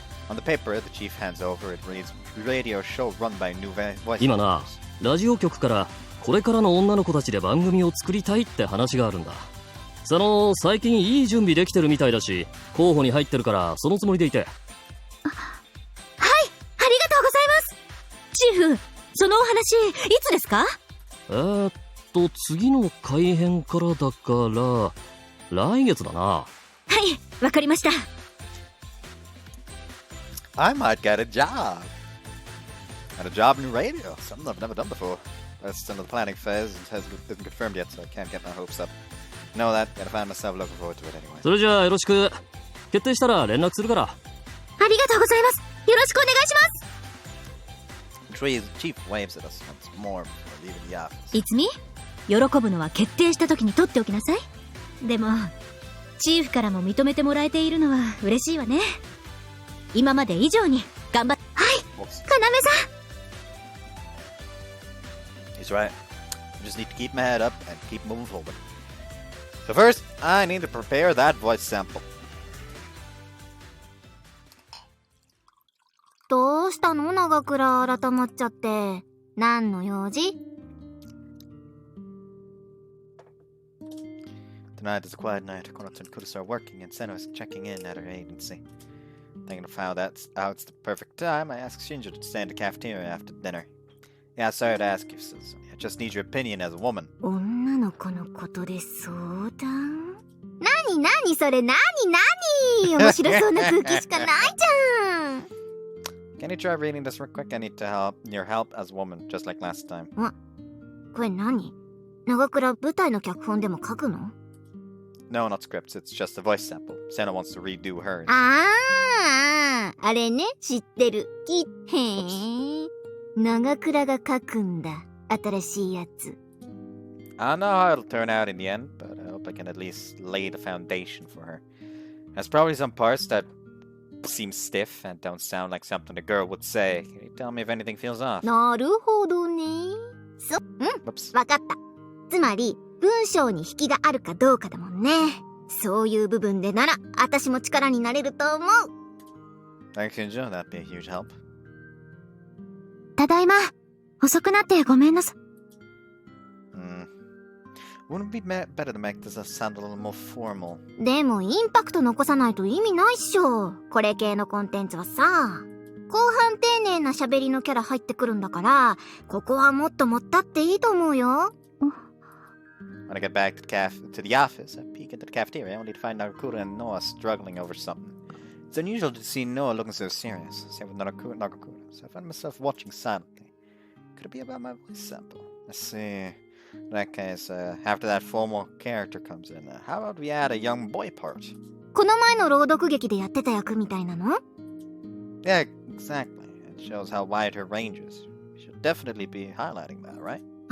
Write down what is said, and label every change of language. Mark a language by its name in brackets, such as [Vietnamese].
[English] On the paper, the chief hands over, it reads, radio show run by new voice. [Japanese] 今な、ラジオ局からこれからの女の子たちで番組を作りたいって話があるんだ。最近いい準備できてるみたいだし、候補に入ってるからそのつもりでいて。はい、ありがとうございます。チーフ、そのお話いつですか？次の改編からだから来月だな。はい、わかりました。 [English] I might get a job. Got a job in radio. Something I've never done before. That's still in the planning phase. It isn't confirmed yet, so I can't get my hopes up. Know that. Gotta find myself looking forward to it anyway. [Japanese] それじゃあよろしく。決定したら連絡するから。ありがとうございます。よろしくお願いします。 [English] Chief waves at us once more before leaving the office. [Japanese] いつみ？喜ぶのは決定した時に取っておきなさい。でも、チーフからも認めてもらえているのは嬉しいわね。今まで以上に頑張っ。はい、要さん。 [English] He's right. I just need to keep my head up and keep moving forward. So first, I need to prepare that voice sample. [Japanese] どうしたの長倉改まっちゃって。何の用事？ [English] Tonight is a quiet night. Konoto and Kurusa are working, and Seno is checking in at her agency. Thinking of how it's the perfect time, I asked Shinjo to stay in the cafeteria after dinner. Yeah, sorry to ask you, Suzu. I just need your opinion as a woman. [Japanese] 女の子のことで相談？何それ何面白そうな空気しかないじゃん。 [English] Can you try reading this real quick? I need your help as a woman, just like last time. [Japanese] これ何？長倉舞台の脚本でも書くの？ [English] No, not scripts. It's just a voice sample. Seno wants to redo hers. [Japanese] あれね、知ってる。へー。長倉が書くんだ。新しいやつ。 [English] I don't know how it'll turn out in the end, but I hope I can at least lay the foundation for her. There's probably some parts that seem stiff and don't sound like something a girl would say. Can you tell me if anything feels off? [Japanese] なるほどね。 [English] Whoops. [Japanese] わかった。つまり、文章に引きがあるかどうかだもんね。そういう部分でなら、私も力になれると思う。 [English] Thanks, Shinjo. That'd be a huge help. [Japanese] ただいま。遅くなってごめんなさい。 [English] Wouldn't it be better to make this sound a little more formal? [Japanese] でもインパクト残さないと意味ないっしょ。これ系のコンテンツはさ。後半丁寧な喋りのキャラ入ってくるんだから、ここはもっと盛ったっていいと思うよ。 [English] When I get back to the office, I peek into the cafeteria only to find Nagakura and Noah struggling over something. It's unusual to see Noah looking so serious, same with Nagakura, so I find myself watching silently. Could it be about my voice sample? Let's see. In that case, after that formal character comes in, how about we add a young boy part? [Japanese] この前の朗読劇でやってた役みたいなの？ [English] Yeah, exactly. It shows how wide her range is. We should definitely be highlighting that, right?